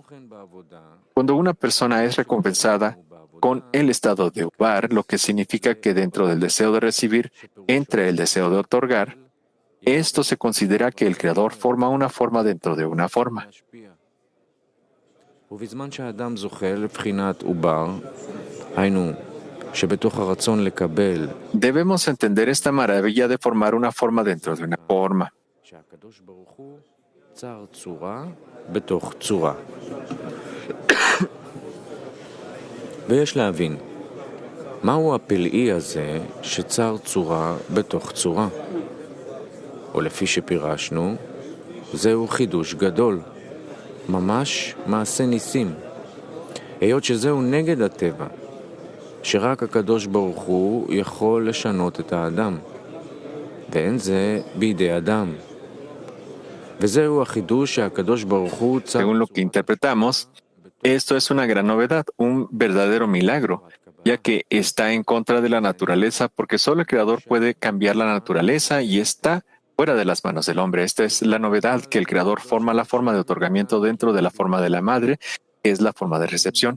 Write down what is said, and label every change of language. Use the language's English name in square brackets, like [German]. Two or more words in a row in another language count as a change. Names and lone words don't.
[Spanish] Cuando una persona es recompensada con el estado de Ubar, lo que significa que dentro del deseo de recibir entra el deseo de otorgar, esto se considera que el Creador forma una forma dentro de una forma. Debemos entender esta maravilla de formar una forma dentro de una forma. [Hebrew] ויש להבין, מהו הפלאי הזה שצר צורה בתוך צורה? או לפי שפירשנו, זהו חידוש גדול, ממש מעשה ניסים. היות שזהו נגד הטבע, שרק הקדוש ברוך הוא יכול לשנות את האדם, ואין זה בידי אדם. וזהו החידוש שהקדוש ברוך הוא צר... [Spanish] Según lo que interpretamos, esto es una gran novedad, un verdadero milagro, ya que está en contra de la naturaleza, porque solo el Creador puede cambiar la naturaleza y está fuera de las manos del hombre. Esta es la novedad, que el Creador forma la forma de otorgamiento dentro de la forma de la madre, que es la forma de recepción.